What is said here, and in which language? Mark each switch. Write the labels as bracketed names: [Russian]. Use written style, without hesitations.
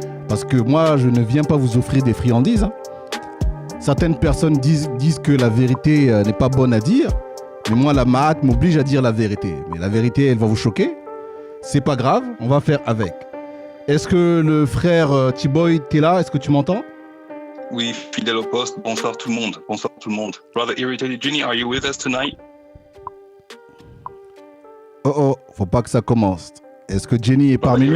[French] Parce que moi, je ne viens pas vous offrir des friandises. Hein. Certaines personnes disent que la vérité n'est pas bonne à dire, mais moi, la maths m'oblige à dire la vérité. Mais la vérité, elle va vous choquer. C'est pas grave, on va faire avec. Est-ce que le frère T-Boy, t'es là? Est-ce que tu m'entends? Oui, fidèle au poste. Bonsoir tout le monde. Bonsoir tout le monde. [English] Brother Irritated, Genie, are you with us tonight? [French] Oh, faut pas que ça commence. Est-ce que Genie est parmi nous?